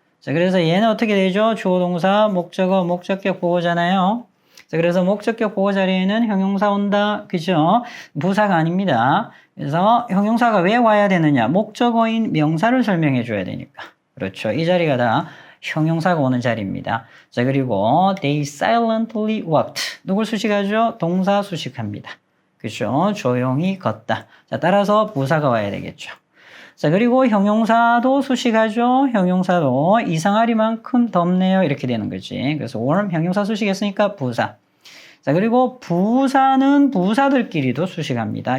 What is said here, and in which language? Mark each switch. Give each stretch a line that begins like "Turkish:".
Korean: 자, 그래서 얘는 어떻게 되죠? 주어 동사, 목적어, 목적격 보호잖아요. 자, 그래서 목적격 보호 자리에는 형용사 온다. 그죠? 부사가 아닙니다. 그래서 형용사가 왜 와야 되느냐? 목적어인 명사를 설명해 줘야 되니까. 그렇죠. 이 자리가 다 형용사가 오는 자리입니다. 자, 그리고
English: they silently walked.
Korean: 누굴 수식하죠? 동사 수식합니다. 그죠? 조용히 걷다. 자, 따라서 부사가 와야 되겠죠. 자, 그리고 형용사도 수식하죠. 형용사도 이상하리만큼 덥네요. 이렇게 되는 거지. 그래서 warm 형용사 수식했으니까 부사. 자, 그리고 부사는 부사들끼리도 수식합니다.